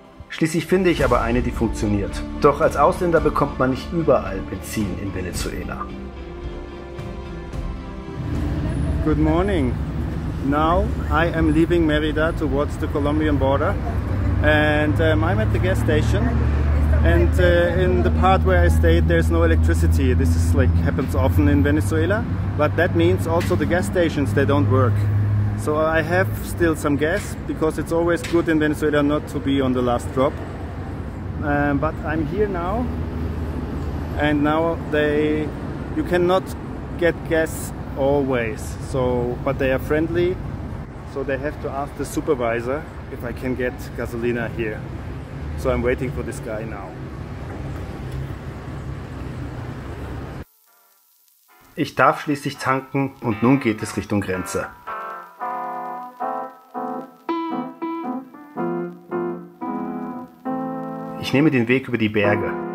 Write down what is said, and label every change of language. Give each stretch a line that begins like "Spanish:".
German: Schließlich finde ich aber eine, die funktioniert. Doch als Ausländer bekommt man nicht überall Benzin in Venezuela.
English: Good morning. Now I am leaving Mérida towards the Colombian border, and I'm at the gas station. And in the part where I stayed, there's no electricity. This is happens often in Venezuela, but that means also the gas stations, they don't work. So I have still some gas, because it's always good in Venezuela not to be on the last drop. But I'm here now, and now you cannot get gas always. But they are friendly, so they have to ask the supervisor if I can get gasolina here. So I'm waiting for this guy now.
German: Ich darf schließlich tanken und nun geht es Richtung Grenze. Ich nehme den Weg über die Berge.